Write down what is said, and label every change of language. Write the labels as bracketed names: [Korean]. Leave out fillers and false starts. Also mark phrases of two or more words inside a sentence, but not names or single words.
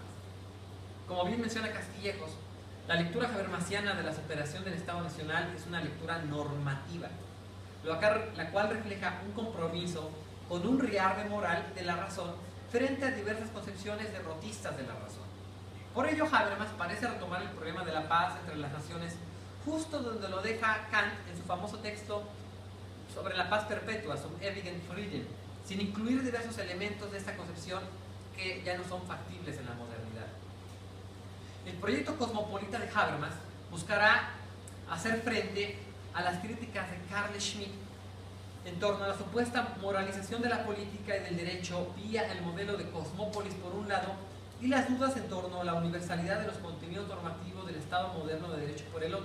[Spanish] Como bien menciona Castillejos, la lectura habermasiana de la superación del Estado Nacional es una lectura normativa, la cual refleja un compromiso con un riarde moral de la razón frente a diversas concepciones derrotistas de la razón. Por ello, Habermas parece retomar el problema de la paz entre las naciones justo donde lo deja Kant en su famoso texto sobre la paz perpetua, zum ewigen Frieden, sin incluir diversos elementos de esta concepción que ya no son factibles en la modernidad. El proyecto cosmopolita de Habermas buscará hacer frente a las críticas de Carl Schmitt en torno a la supuesta moralización de la política y del derecho vía el modelo de Cosmópolis por un lado y las dudas en torno a la universalidad de los contenidos normativos del Estado moderno de derecho por el otro.